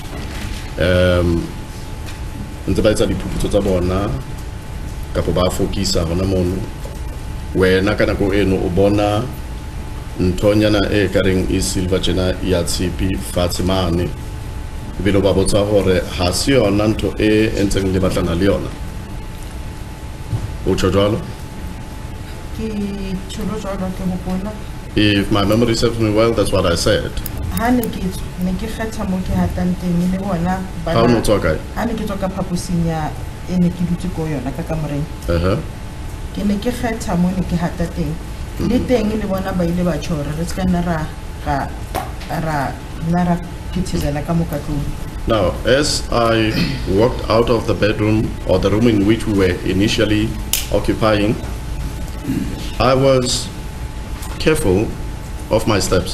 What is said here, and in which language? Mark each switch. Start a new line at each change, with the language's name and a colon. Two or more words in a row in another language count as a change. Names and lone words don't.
Southern Sotho: Ntse ba etsa diphuputso tsa bona kapo ba fokisa hona mono. Wena ka nako eno o bona nthonyana e kareng e silver tjena ya tshipi fatshe mane. Ebile ba botsa hore ha se yona ntho e ntseng le batlana le yona. O tjho jwalo?
English: If my memory serves me well, that's what I said.
Southern Sotho: How no tswa
English: Now, as I walked out of the bedroom or the room in which we were initially occupying, I was careful of my steps.